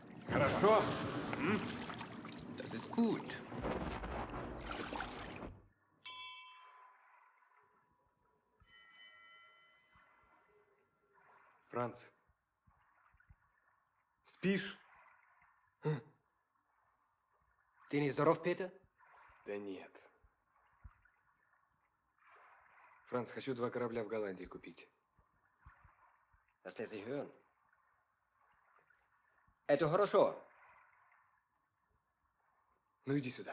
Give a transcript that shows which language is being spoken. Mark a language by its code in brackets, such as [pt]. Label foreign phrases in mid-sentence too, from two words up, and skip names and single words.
[ru] Хорошо? [de] Das ist gut. [ru] Франц, спишь? Ты не здоров, Петя? Да нет. Франц, хочу 2 корабля в Голландии купить. [de] Das lässt sich hören. [ru] Это хорошо. Ну иди сюда.